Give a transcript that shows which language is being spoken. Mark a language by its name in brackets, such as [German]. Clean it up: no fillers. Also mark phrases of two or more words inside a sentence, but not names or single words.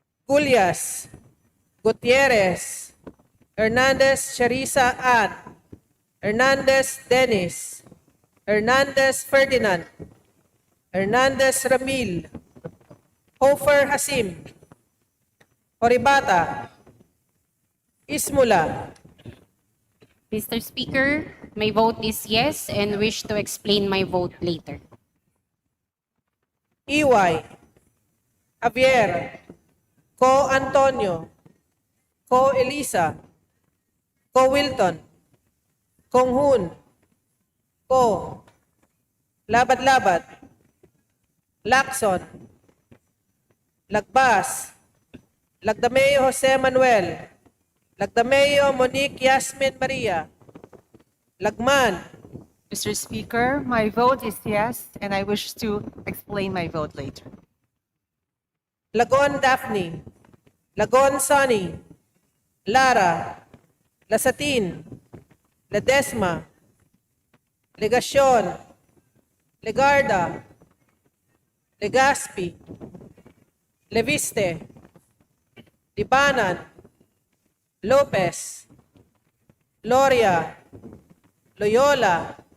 [English] Culias, Gutierrez, Hernandez Charissa Ann, Hernandez Dennis, Hernandez Ferdinand, Hernandez Ramil, Hofer Hasim, Horibata, Ismula, Mr. Speaker, my vote is yes and wish to explain my vote later. Iway, Javier, Co Antonio, Co Elisa, Co Wilton, Kong Hun, Co, Labad-Labad, Lacson, Lagbas, Lagdameo Jose Manuel, Lagdameo Monique Yasmin Maria, Lagman, Mr. Speaker, my vote is yes, and I wish to explain my vote later. Lagon Daphne, Lagon Sonny, Lara, Lasatin, Ledesma, Legacion, Legarda, Legaspi, Leviste, Libanan, Lopez, Loria, Loyola,